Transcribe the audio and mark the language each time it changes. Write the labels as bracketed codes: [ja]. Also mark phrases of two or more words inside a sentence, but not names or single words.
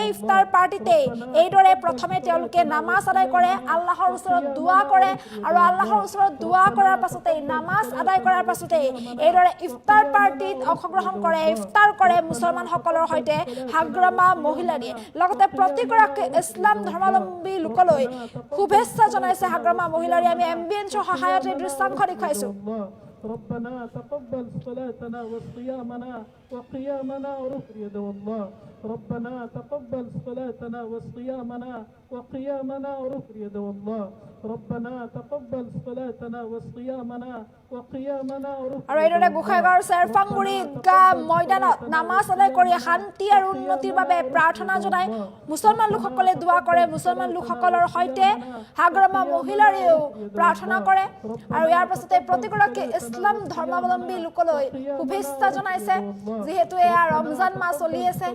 [as] ইফতাৰ পাৰ্টিতে এইদৰে প্ৰথমে তেওঁলোকে নামাজ আদায় কৰে আল্লাহৰ ওচৰত দুআ কৰে আৰু আল্লাহৰ ওচৰত দুআ কৰাৰ পাছতে নামাজ আদায় কৰাৰ পাছতে এইদৰে ইফতাৰ পাৰ্টিত অংশগ্ৰহণ কৰে ইফতাৰ কৰে মুছলমানসকলৰ সৈতে হাগ্ৰামা মহিলাৰীয়ে লগতে প্ৰতিগৰাকী ইছলাম ধৰ্মাৱলম্বী লোকলৈ শুভেচ্ছা জনাইছে হাগ্ৰামা মহিলাৰীয়ে আমি এম্বিয়েন্সৰ সহায়ত এই দৃশ্যাংশ দেখুৱাইছোঁ [ar] ربنا تقبل صلاتنا وصيامنا وقيامنا ورفع يد الله ربنا تقبل صلاتنا وصيامنا وقيامنا ورفع يد الله ربنا تقبل صلاتنا وصيامنا وقيامنا ورفع [as] আৰু এইদৰে গোসাইগাঁৱৰ চেৰপাংগুৰি ঈদগাহ ময়দানত নামাজ আদায় কৰি শান্তি আৰু উন্নতিৰ বাবে প্ৰাৰ্থনা জনাই মুছলমান লোকসকলে দুআ কৰে মুছলমান লোকসকলৰ সৈতে হাগ্ৰামা মহিলাৰীয়েও প্ৰাৰ্থনা কৰে আৰু ইয়াৰ পাছতে প্ৰতিগৰাকী ইছলাম ধৰ্মাৱলম্বী লোকলৈ শুভেচ্ছা জনাইছে যিহেতু এয়া ৰমজান মাহ চলি আছে